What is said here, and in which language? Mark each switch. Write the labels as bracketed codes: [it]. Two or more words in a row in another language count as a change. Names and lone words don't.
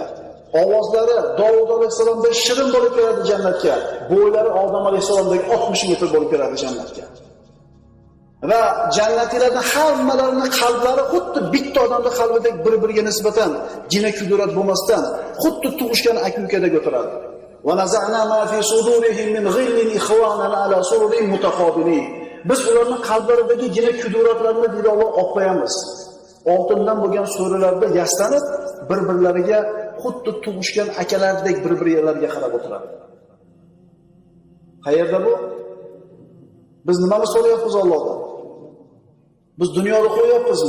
[uz] Ovozlari Davud alayhisalomdek shirin bo'lib kiradi jannatga. Bo'ylari Odam alayhisalomdek 60 metr bo'lib kiradi jannatga. Va jannatiylarning hammalarining qalblari xuddi bitta odamning qalbidek bir-biriga nisbatan jina kudurat bo'lmasdan xuddi tug'ishgan aka-ukadek o'tiradi. [ar] ونزعنا ما في صدورهم من غل إخوانا على سرر متقابلين. [uz] Biz ularning qalblaridagi jina kuduratlarini deydi Alloh olib qo'yamiz. Oltindan bo'lgan so'rilarda yastanib bir-birlariga xuddi tug'ishgan akalardek bir-birlariga qarab o'tiradi. Qayerda bu? Biz nimani so'rayapmiz Allohdan? Biz dunyoda qo'yapmizmi?